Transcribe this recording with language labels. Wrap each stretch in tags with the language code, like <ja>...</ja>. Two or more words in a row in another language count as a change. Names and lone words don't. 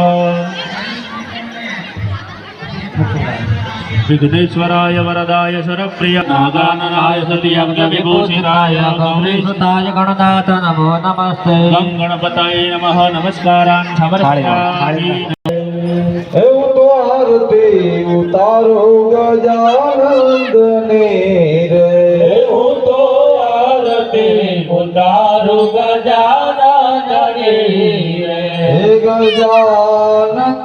<sa>विघ्नेश्वराय वरदाय शरप्रिय नागाननाय सत्यज्ञविभूषिताय गौरीसुताय गणनाथ नमो नमस्ते गं गणपतये नमः नमस्कारान् समर्पयामि</sa> <gu>હે આરતી ઉતારો ગજાનંદને રે આરતી ઉતારો ગજાનંદને રે गजानन</gu>